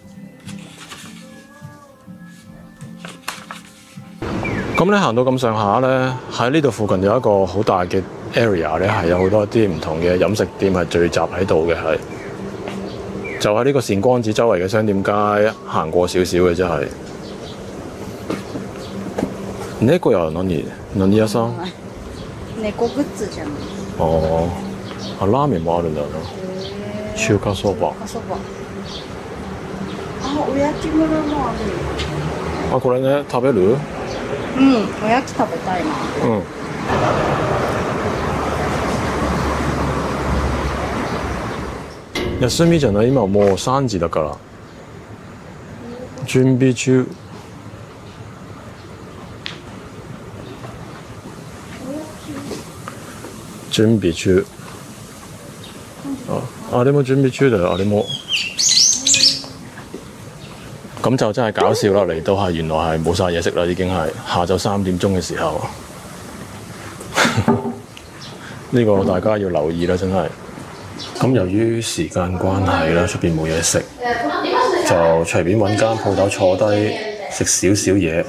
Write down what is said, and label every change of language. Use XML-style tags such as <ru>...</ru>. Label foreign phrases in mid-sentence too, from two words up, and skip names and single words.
<yue>咁咧行到咁上下咧，喺呢度附近有一個好大嘅 area 咧，係有好多啲唔同嘅飲食店係聚集喺度嘅，係就喺呢個善光寺周圍嘅商店街行過少少嘅，真係。呢個又</yue> <ja>何屋さん？猫グッズじゃない。哦、あ、ラーメンもあるんだな。中華そば。そば。あ、おやきむらもあるよ。あ、これね、食べる？うん、おやき食べたいな。うん。休みじゃない？今もう3時だから。準備中。準備中。あれも準備中だよ、あれも。</ja> <yue>咁就真係搞笑啦！嚟到係原來係冇晒嘢食啦，已經係下晝3點鐘嘅時候。呢個大家要留意啦，真係。咁由於時間關係啦，出邊冇嘢食，就隨便揾間鋪頭坐低食少少嘢。</yue>